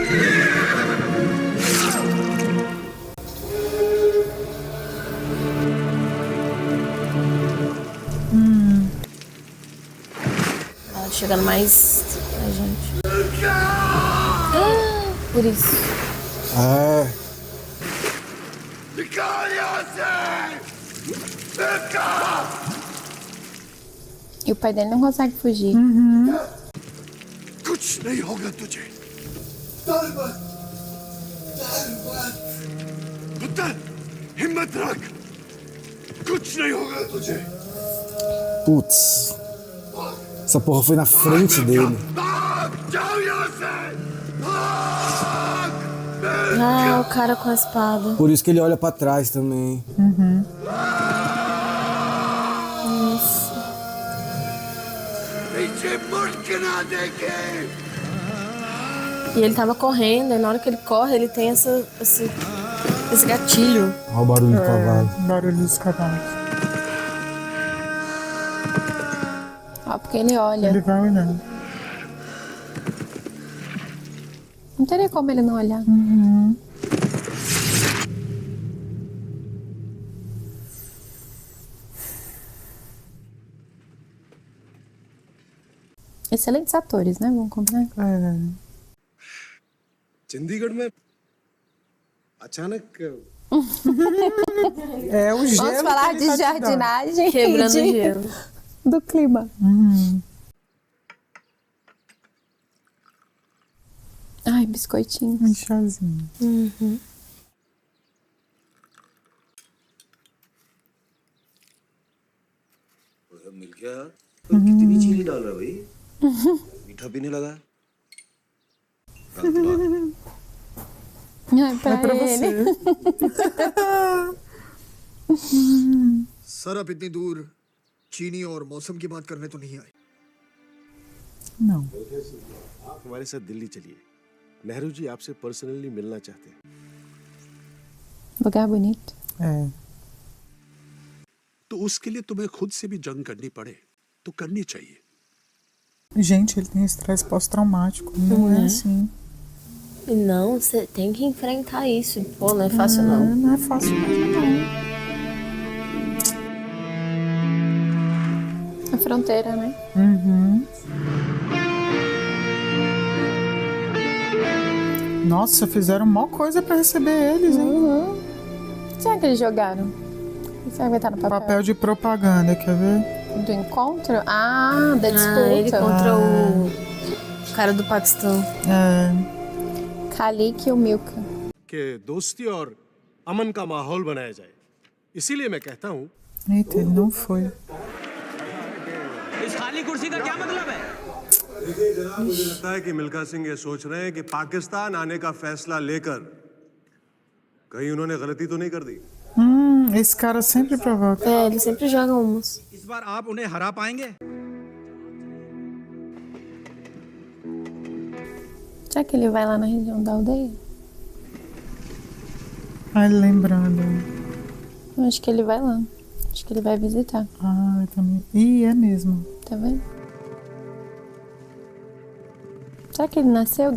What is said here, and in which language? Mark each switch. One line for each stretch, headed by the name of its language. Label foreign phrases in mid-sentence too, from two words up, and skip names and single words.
Portuguese: Ela chegando mais a gente. Por isso. E o pai dele não consegue fugir.
Hindi: कुछ नहीं होगा तुझे पुत्र हिम्मत रख कुछ नहीं होगा तुझे
Portuguese: Putz. Essa porra foi na frente dele.
Hindi: भाग जाओ यहाँ से भाग
Portuguese: Ah, o cara com a espada. Por isso que ele olha pra trás também. Nossa.
Hindi: पीछे मुड़ के ना देखे
Portuguese: E ele tava correndo, e na hora que ele corre, ele tem esse gatilho. Olha o barulho do cavalo. Barulho dos cavalos. Ó, porque ele olha. Ele vai olhando. Não teria como ele não olhar. Excelentes atores, né? Vamos combinar?
Hindi: चंडीगढ़ में अचानक
Portuguese: É o gelo. Vamos falar que de ele tá te dando. jardinagem Quebrando e de- gelo. do clima. Ai, biscoitinho. Um chazinho.
Hindi: मिल गया पर कितनी चीनी डाल रहा है भाई मीठा भी नहीं लगा
Portuguese: Ai, pra, pra ele.
Hindi: सर आप इतनी दूर चीनी और मौसम की बात करने तो नहीं आए
Portuguese: Não.
Hindi: आप हमारे साथ दिल्ली चलिए नेहरू जी आपसे पर्सनली मिलना चाहते हैं
Portuguese: Lugar bonito. É.
Hindi: तो उसके लिए तुम्हें खुद से भी जंग करनी पड़े तो करनी चाहिए
Portuguese: Gente, ele tem estresse pós-traumático. Não é assim. E não, você tem que enfrentar isso. Pô, não é fácil não. Não é fácil mesmo, não. A fronteira, né? Nossa, fizeram mó coisa pra receber eles, hein? Será que eles jogaram? Será que vai estar no papel? Papel de propaganda, quer ver? Do encontro? Ah, da disputa. Ah, ele contra o cara do Paquistão. É. Khalik e o Milka.
Hindi: कि दोस्ती और अमन का माहौल बनाया जाए इसीलिए मैं कहता हूँ
Portuguese: Eita, ele não foi.
Hindi: इस खाली कुर्सी का क्या मतलब है? मुझे लगता है कि मिल्खा सिंह ये सोच रहे हैं कि पाकिस्तान आने का फैसला लेकर कहीं उन्होंने गलती तो नहीं कर दी
Portuguese: Esse cara sempre provoca. É, ele sempre joga umas.
Hindi: इस बार आप उन्हें हरा पाएंगे?
Portuguese: Será que ele vai lá na região da aldeia? Ai, lembrando. Eu acho que ele vai lá. Acho que ele vai visitar. Ah, eu também. Ih, é mesmo. Tá vendo? Será que ele nasceu?